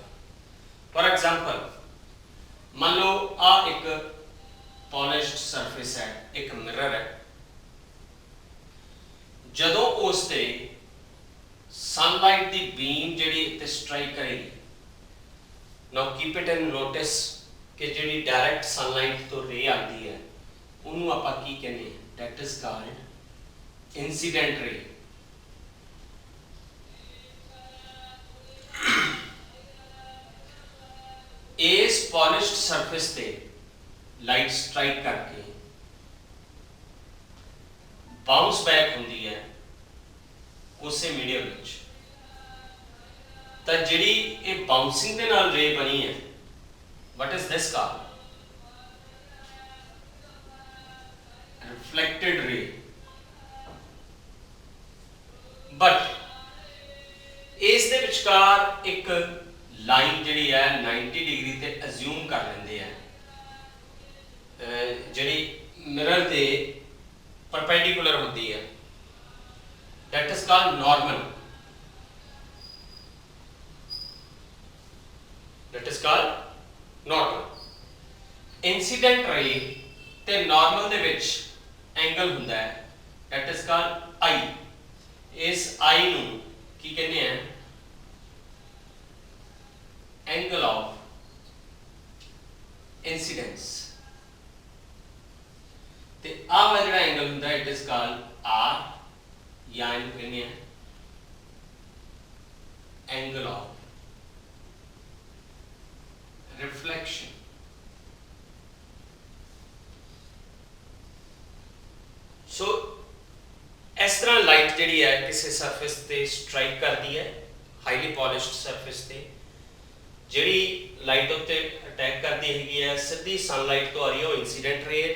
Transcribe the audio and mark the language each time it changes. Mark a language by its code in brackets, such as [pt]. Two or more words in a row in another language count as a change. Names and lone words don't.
[en] for example [pa] ਮੰਨ ਲਓ ਆ ਇੱਕ [en] polished surface [pa] ਹੈ, ਇੱਕ ਮਿਰਰ ਹੈ, ਜਦੋਂ ਉਸ ਤੇ ਸਨਲਾਈਟ ਦੀ ਬੀਮ ਜਿਹੜੀ ਤੇ ਸਟ੍ਰਾਈਕ ਕਰੇਗੀ, [en] now keep it in notice [pa] ਕਿ ਜਿਹੜੀ [en] direct sunlight [pa] ਤੋਂ ਰੇ ਆਉਂਦੀ ਹੈ ਉਹਨੂੰ ਆਪਾਂ ਕੀ ਕਹਿੰਦੇ ਹਾਂ, [en] that is called incident ray। [pa] ਇਸ [en] polished surface [pa] ਤੇ [en] light strike [pa] ਕਰਕੇ [en] bounce back [pa] ਹੁੰਦੀ ਹੈ ਉਸੇ ਮੀਡੀਅਮ ਵਿੱਚ, ਤਾਂ ਜਿਹੜੀ ਇਹ ਬਾਉਂਸਿੰਗ ਦੇ ਨਾਲ ਰੇ ਬਣੀ ਹੈ, [en] what is this called? Reflected ray। [pa] but ਇਸ ਦੇ ਵਿਚਕਾਰ ਇੱਕ ਲਾਈਨ ਜਿਹੜੀ ਹੈ 90 ਡਿਗਰੀ ਤੇ ਅਸਿਊਮ ਕਰ ਲੈਂਦੇ ਆ, ਜਿਹੜੀ ਮਿਰਰ ਦੇ ਪਰਪੈਂਡੀਕੂਲਰ ਹੁੰਦੀ ਹੈ, [en] that is called normal। that is called normal। incident ray [pa] ਤੇ normal ਦੇ ਵਿੱਚ ਐਂਗਲ ਹੁੰਦਾ ਹੈ, [en] that is called I। [pa] ਇਸ I ਨੂੰ ਕੀ ਕਹਿੰਦੇ ਆ, [en] angle of incidence। [pa] ਤੇ ਆ ਵਾਲਾ ਜਿਹੜਾ ਐਂਗਲ ਹੁੰਦਾ [en] it is called R, [pa] ਜਾਂ ਇਹਨੂੰ ਕਹਿੰਦੇ ਆ [en] angle of reflection। [pa] ਸੋ ਇਸ ਤਰ੍ਹਾਂ ਲਾਈਟ ਜਿਹੜੀ ਹੈ ਕਿਸੇ ਸਰਫੇਸ ਤੇ ਸਟ੍ਰਾਈਕ ਕਰਦੀ ਹੈ, [en] highly polished surface [pa] ਤੇ, ਜਿਹੜੀ ਲਾਈਟ ਉੱਤੇ ਅਟੈਕ ਕਰਦੀ ਹੈਗੀ ਹੈ ਸਿੱਧੀ ਸਨਲਾਈਟ ਤੋਂ ਆ ਰਹੀ ਹੈ, ਉਹ [en] incident ray [pa] ਹੈ।